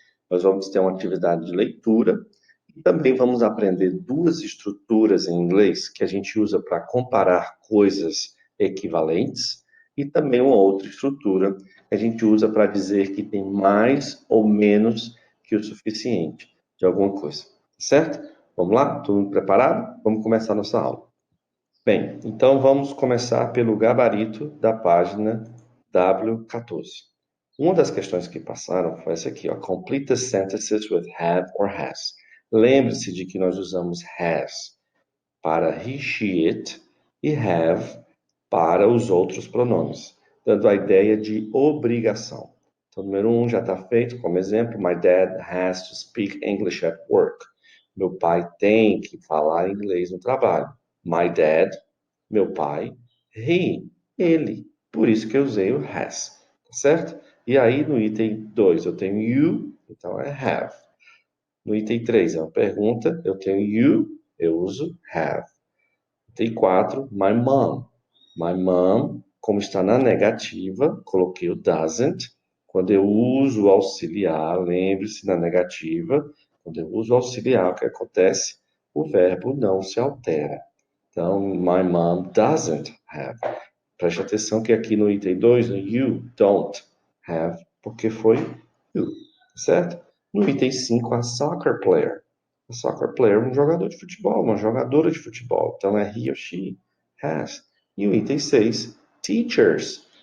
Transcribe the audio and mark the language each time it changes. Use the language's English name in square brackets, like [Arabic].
[Portuguese] Nós vamos ter uma atividade de leitura e também vamos aprender duas estruturas em inglês que a gente usa para comparar coisas equivalentes e também uma outra estrutura que a gente usa para dizer que tem mais ou menos que o suficiente de alguma coisa, certo? Vamos lá? Todo mundo preparado? Vamos começar nossa aula. Bem, então vamos começar pelo gabarito da página W14. Uma das questões que passaram foi essa aqui, ó. [English] Complete the sentences with have or has. [Portuguese] Lembre-se de que nós usamos has para he, she, it e have para os outros pronomes, dando a ideia de obrigação. Então, número 1 já está feito, como exemplo, my dad has to speak English at work. Meu pai tem que falar inglês no trabalho. My dad, meu pai, ele. Por isso que eu usei o has, tá certo? E aí, no item 2, eu tenho you, então é have. No item 3, é uma pergunta, eu tenho you, eu uso have. Item 4, my mom. My mom, como está na negativa, coloquei o doesn't. Quando eu uso o auxiliar, lembre-se na negativa, quando eu uso o auxiliar, o que acontece? O verbo não se altera. [English] Então, my mom doesn't have. [Portuguese] Preste atenção que aqui no item 2, you don't have, porque foi you, certo? No item 5, a soccer player. A soccer player é um jogador de futebol, uma jogadora de futebol. Então, é he or she has. E o item 6, teachers.